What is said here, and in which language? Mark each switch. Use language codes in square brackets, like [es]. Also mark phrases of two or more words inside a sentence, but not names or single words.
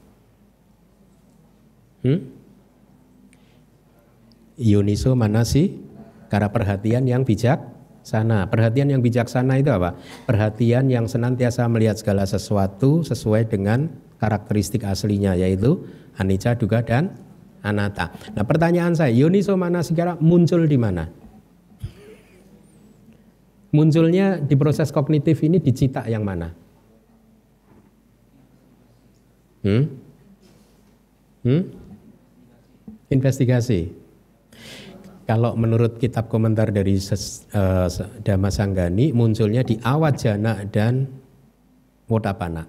[pi] Yoniso manasi, [id] karena perhatian yang bijaksana. Perhatian yang bijaksana itu apa? Perhatian yang senantiasa melihat segala sesuatu sesuai dengan karakteristik aslinya, yaitu [pi] anicca, dukkha, [id] dan anatta. Nah, pertanyaan saya, [pi] yoniso manasikara [id] muncul di mana? Munculnya di proses kognitif ini di cita yang mana? Investigasi. Kalau menurut kitab komentar dari Dhammasanggani munculnya di awajana dan wotapana.